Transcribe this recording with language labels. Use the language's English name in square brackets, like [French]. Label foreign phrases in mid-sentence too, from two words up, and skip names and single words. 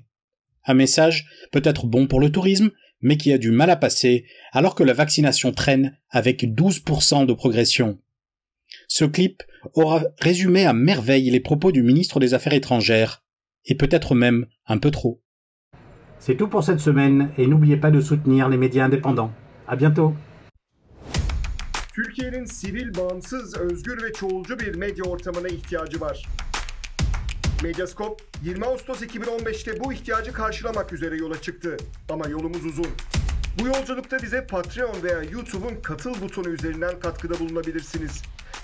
[French] Un message peut-être bon pour le tourisme, mais qui a du mal à passer alors que la vaccination traîne avec 12% de progression. Ce clip aura résumé à merveille les propos du ministre des Affaires étrangères, et peut-être même un peu trop. C'est tout pour cette semaine et n'oubliez pas de soutenir les médias indépendants. À bientôt. [Turkish] Türkiye'nin sivil, bağımsız, özgür ve çoğulcu bir medya ortamına ihtiyacı var. Medyascope 20 Ağustos 2015'te bu ihtiyacı karşılamak üzere yola çıktı. Ama yolumuz uzun. Bu yolculukta bize Patreon veya YouTube'un katıl butonu üzerinden katkıda bulunabilirsiniz.